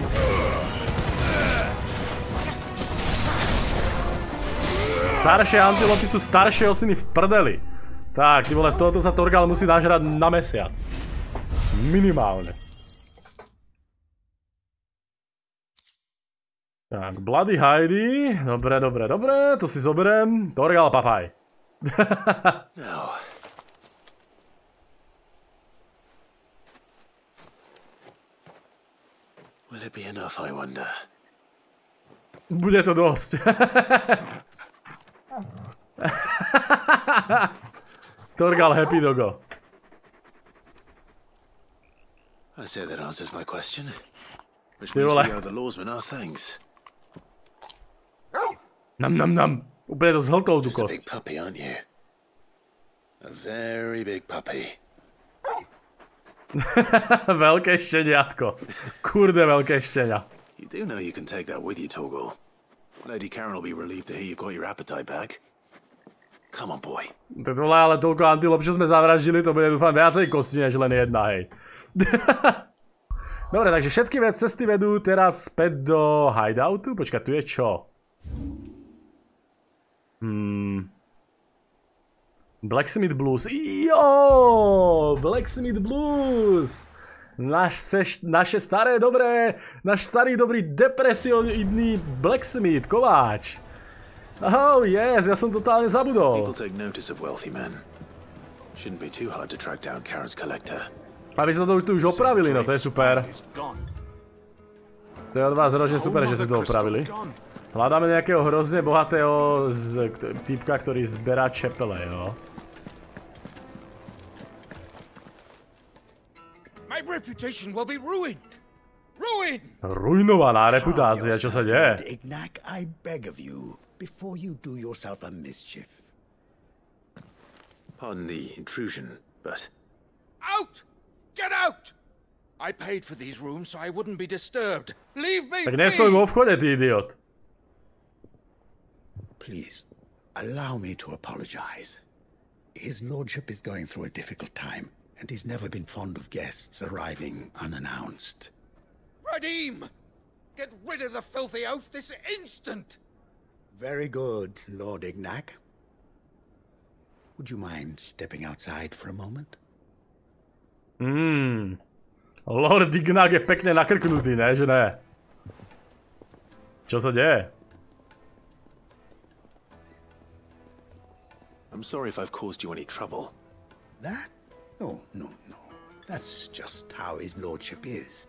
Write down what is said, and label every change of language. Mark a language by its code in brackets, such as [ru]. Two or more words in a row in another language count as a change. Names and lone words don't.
[sk] Staršie antilopy sú staršie osiny v prdeli. Tak, ty vole, z tohoto sa Torgal musí nažrať na mesiac. Minimálne. Tak, [en] Bloody Heidi. [sk] Dobre, dobre, dobre, to si zoberiem. Torgal, papaj. No. [en] Will it be enough, I wonder? [sk] Bude to dosť. [en] Torgal Happy Dogo. I say that answers my question. Which means we owe the lawsman our thanks. Nam. [sk] Úplne to zhltol tú [en] Just a [sk] kosť. [en] big puppy, aren't you? A very big puppy. [sk] Veľké šteniatko. Kurde, veľké štenia. [en] You do know you can take that with you, Torgal. Lady Karen will be relieved to hear you've got your appetite back. Come on, boy. [sk] To vole, ale toľko antilop, čo sme zavraždili, to bude dúfam viacej kosti, než len jedna, hej. Dobre, takže všetky cesty vedú teraz späť do hideoutu. Počkaj, tu je čo? Blacksmith Blues. Jo! Blacksmith Blues! Naše staré dobré, náš starý dobrý depresioidný blacksmith, kováč. [en] Oh yes, [sk] ja som totálne zabudol. [en] People take notice of wealthy men. Shouldn't be too hard to track down Karen's collector. [sk] Aby sa to už opravili, no to je super. To je od vás ročne super, že si to opravili. Hľadáme nejakého hrozne bohatého týpka, ktorý zberá čepele, jo. Ruinovaná reputácia, čo sa deje? [en] I beg of you, before you do yourself a mischief. Pardon the intrusion, but... Out! Get out! I paid for these rooms so I wouldn't be disturbed. Leave me [sk] Tak nestoj vo vchode, ty idiot. [en] Please, allow me to apologize. His lordship is going through a difficult time, and he's never been fond of guests arriving unannounced. Radim! Get rid of the filthy oaf this instant! Very good, Lord Ignac. Would you mind stepping outside for a moment? [sk] Lord Ignac je pekne nakrknutý, ne? Že ne? Čo sa deje? [en] I'm sorry if I've caused you any trouble. That? Oh, no. That's just how his lordship is.